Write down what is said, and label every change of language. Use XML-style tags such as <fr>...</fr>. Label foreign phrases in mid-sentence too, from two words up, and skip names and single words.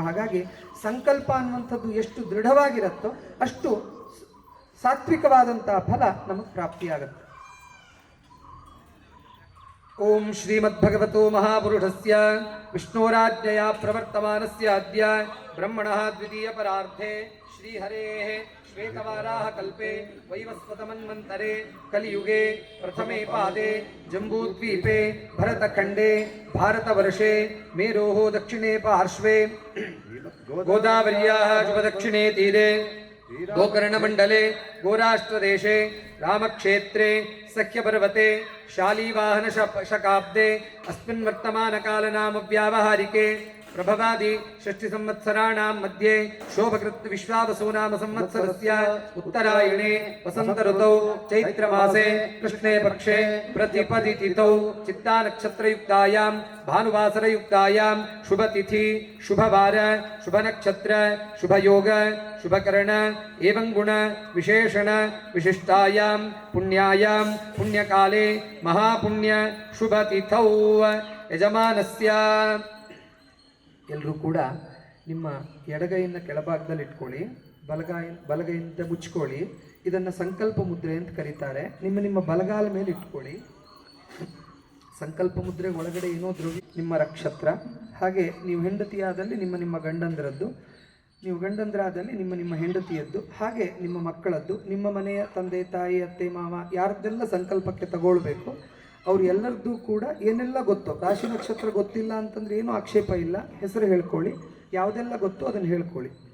<kn>ಹಾಗಾಗಿ ಸಂಕಲ್ಪ ಅನ್ನುವಂಥದ್ದು ಎಷ್ಟು ದೃಢವಾಗಿರುತ್ತೋ ಅಷ್ಟು ಸಾತ್ವಿಕವಾದಂತಹ ಫಲ ನಮಗೆ ಪ್ರಾಪ್ತಿಯಾಗುತ್ತೆ.</kn> <sa>ಓಂ ಶ್ರೀಮದ್ಭಗವತೋ ಮಹಾಪುರುಷಸ್ಯ ವಿಷ್ಣೋರಾಜ್ಞೆಯ ಪ್ರವರ್ತಮಾನಸ್ಯ ಅದ್ಯ ಬ್ರಹ್ಮಣಃ ದ್ವಿತೀಯ ಪರಾರ್ಧೆ ಶ್ರೀಹರೇಃ ಶ್ವೇತವಾರಾಹ ಕಲ್ಪೆ ವೈವಸ್ವತಮನ್ವಂತರೆ ಕಲಿಯುಗೆ ಪ್ರಥಮೆ ಪಾದೆ ಜಂಬೂದ್ವೀಪೆ ಭರತಖಂಡೆ ಭಾರತವರ್ಷೆ ಮೇರೋಃ ದಕ್ಷಿಣೆ ಪಾರ್ಶ್ವೆ ಗೋದಾವರ್ಯಾಃ ಶುಭದಕ್ಷಿಣೆ ತೀರೆ ಗೋಕರ್ಣಮಂಡಲೆ ಗೋರಾಷ್ಟ್ರದೇಶे रामक्षेत्रे सख्यपर्वते शालीवाहन शकाब्दे अस्मिन् वर्तमानकालनाम व्यावहारिके प्रभवादि षष्टि संवत्सराणां मध्ये शोभकृत् विश्वावसु नाम संवत्सरस्य उत्तरायणे वसंत ऋतौ चैत्रमासे कृष्णे पक्षे प्रतिपदितिथौ चित्ता नक्षत्रयुक्तायां भानुवासरयुक्तायां शुभतिथि शुभवार शुभनक्षत्र शुभयोग शुभकरण एवं गुण विशेषण विशिष्टायां पुण्यायां पुण्यकाले महापुण्य शुभतिथौ यजमानस्य.</sa> <kn>ಎಲ್ಲರೂ ಕೂಡ ನಿಮ್ಮ ಎಡಗೈಯನ್ನು ಕೆಳಭಾಗದಲ್ಲಿ ಇಟ್ಕೊಳ್ಳಿ, ಬಲಗೈಯಿಂದ ಮುಚ್ಕೊಳ್ಳಿ. ಇದನ್ನು ಸಂಕಲ್ಪ ಮುದ್ರೆ ಅಂತ ಕರೀತಾರೆ. ನಿಮ್ಮ ಬಲಗಾಲ ಮೇಲೆ ಇಟ್ಕೊಳ್ಳಿ. ಸಂಕಲ್ಪ ಮುದ್ರೆ ಒಳಗಡೆ ಏನೋ ದ್ರವ್ಯ, ನಿಮ್ಮ ನಕ್ಷತ್ರ, ಹಾಗೆ ನೀವು ಹೆಂಡತಿಯಾದಲ್ಲಿ ನಿಮ್ಮ ಗಂಡಂದರದ್ದು, ನೀವು ಗಂಡಂದರಾದಲ್ಲಿ ನಿಮ್ಮ ಹೆಂಡತಿಯದ್ದು, ಹಾಗೆ ನಿಮ್ಮ ಮಕ್ಕಳದ್ದು, ನಿಮ್ಮ ಮನೆಯ ತಂದೆ ತಾಯಿ ಅತ್ತೆ ಮಾವ ಯಾರದ್ದೆಲ್ಲ ಸಂಕಲ್ಪಕ್ಕೆ ತಗೊಳ್ಬೇಕು ಅವ್ರು ಎಲ್ಲರದ್ದು ಕೂಡ ಏನೆಲ್ಲ ಗೊತ್ತೋ, ರಾಶಿ ನಕ್ಷತ್ರ ಗೊತ್ತಿಲ್ಲ ಅಂತಂದ್ರೆ ಏನೂ ಆಕ್ಷೇಪ ಇಲ್ಲ, ಹೆಸರು ಹೇಳ್ಕೊಳ್ಳಿ, ಯಾವುದೆಲ್ಲ ಗೊತ್ತೋ ಅದನ್ನು ಹೇಳ್ಕೊಳ್ಳಿ.</kn>